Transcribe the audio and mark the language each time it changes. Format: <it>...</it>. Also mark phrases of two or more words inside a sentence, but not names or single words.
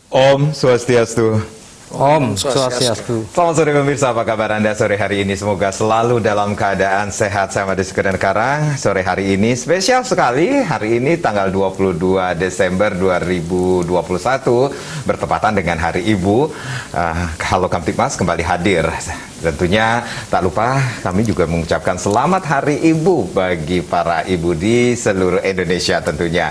<ban>Om Swastiastu. Om Swastiastu.</ban> <id>Selamat sore pemirsa, apa kabar Anda sore hari ini? Semoga selalu dalam keadaan sehat. Saya Made Sukadan Karang. Sore hari ini spesial sekali. Hari ini tanggal 22 Desember 2021 bertepatan dengan Hari Ibu. Halo Kamtibmas kembali hadir. Tentunya tak lupa kami juga mengucapkan selamat Hari Ibu bagi para ibu di seluruh Indonesia tentunya.</id>